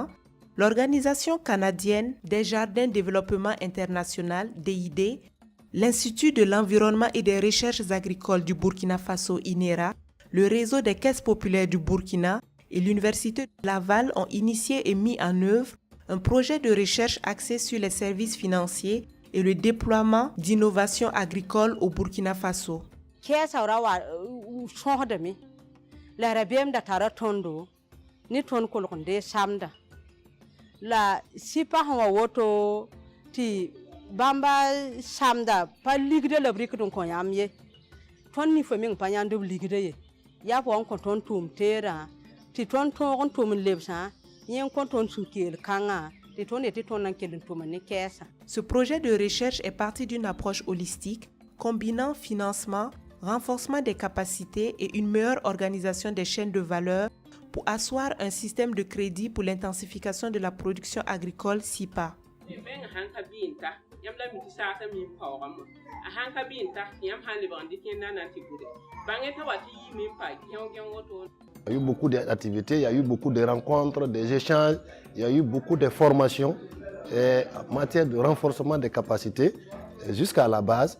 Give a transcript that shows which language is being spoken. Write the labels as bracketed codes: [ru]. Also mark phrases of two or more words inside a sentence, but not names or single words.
[fr] l'Organisation canadienne des jardins de développement international, DID, l'Institut de l'environnement et des recherches agricoles du Burkina Faso, INERA, le réseau des caisses populaires du Burkina et l'Université de Laval ont initié et mis en œuvre un projet de recherche axé sur les services financiers et le déploiement d'innovations agricoles au Burkina Faso. [mos] Ni ton kolkonde samda la sipa hawa woto ti bamba samda pa ligde la brik don ko yamye ton ni faming panyando ligde ye ya po on ton tum tera ti ton on tum lebsa yen kon ton sukel kanga ti ton eti ton nan kelin tum ni kessa. [fr] Ce projet de recherche est parti d'une approche holistique combinant financement, renforcement des capacités et une meilleure organisation des chaînes de valeur pour asseoir un système de crédit pour l'intensification de la production agricole SIPA. Il y a eu beaucoup d'activités, il y a eu beaucoup de rencontres, des échanges, il y a eu beaucoup de formations en matière de renforcement des capacités jusqu'à la base.